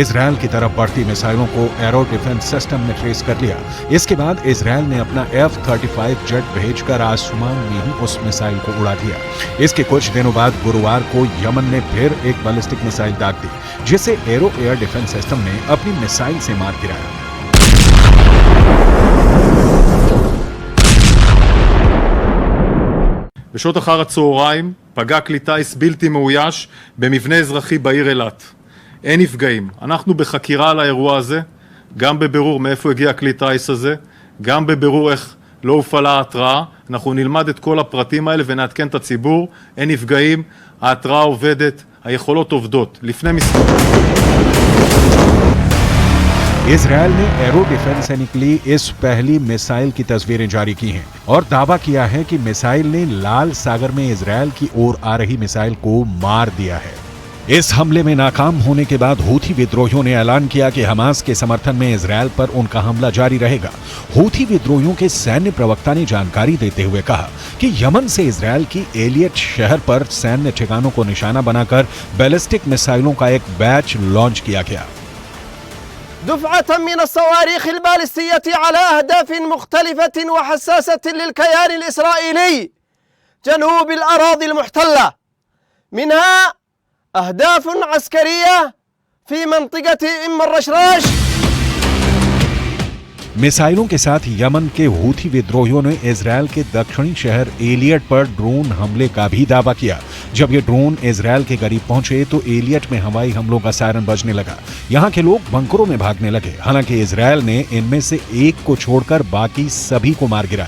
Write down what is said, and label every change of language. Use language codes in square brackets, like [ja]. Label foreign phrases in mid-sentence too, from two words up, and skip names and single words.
[hi] इजरायल की तरफ बढ़ती मिसाइलों को एरो [en] defense system [hi] ने ट्रेस कर लिया। इसके बाद इजरायल ने अपना F-35 जेट भेजकर आसमान में ही उस मिसाइल को उड़ा दिया। इसके कुछ दिनों बाद गुरुवार को यमन ने फिर एक [en] ballistic missile [hi] दाग दी जिसे एरो [en] air defense system [hi] ने अपनी मिसाइल से मार गिराया। [he] בשעות אחר הצהריים פגע כלי טיס בלתי מאויש במבנה אזרחי בעיר אילת. אין נפגעים. אנחנו בחקירה על האירוע הזה, גם בבירור מאיפה הגיע כלי טיס הזה, גם בבירור איך לא הופעלה ההתראה. אנחנו נלמד את כל הפרטים האלה ונעדכן את הציבור. אין נפגעים, ההתראה עובדת, היכולות עובדות. לפני מספר [hi] इजरायल ने एरो डिफेंस से निकली इस पहली मिसाइल की तस्वीरें जारी की हैं और दावा किया है कि मिसाइल ने लाल सागर में इजरायल की ओर आ रही मिसाइल को मार दिया है। इस हमले में नाकाम होने के बाद हूथी विद्रोहियों ने ऐलान किया कि हमास के समर्थन में इजरायल पर उनका हमला जारी रहेगा। हूथी विद्रोहियों के सैन्य प्रवक्ता ने जानकारी देते हुए कहा कि यमन से इजरायल की एलियट शहर पर सैन्य ठिकानों को निशाना बनाकर बैलिस्टिक मिसाइलों का एक बैच लॉन्च किया गया। [ar] دفعة من الصواريخ البالستية على أهداف مختلفة وحساسة للكيان الإسرائيلي جنوب الأراضي المحتلة، منها أهداف عسكرية في منطقة أم الرشراش। [hi] मिसाइलों के साथ यमन के हूथी विद्रोहियों ने इजरायल के दक्षिणी शहर एलियट पर ड्रोन हमले का भी दावा किया। जब ये ड्रोन इजरायल के करीब पहुंचे तो एलियट में हवाई हमलों का सायरन बजने लगा। यहां के लोग बंकरों में भागने लगे। हालांकि इजरायल ने इनमें से एक को छोड़कर बाकी सभी को मार गिराया।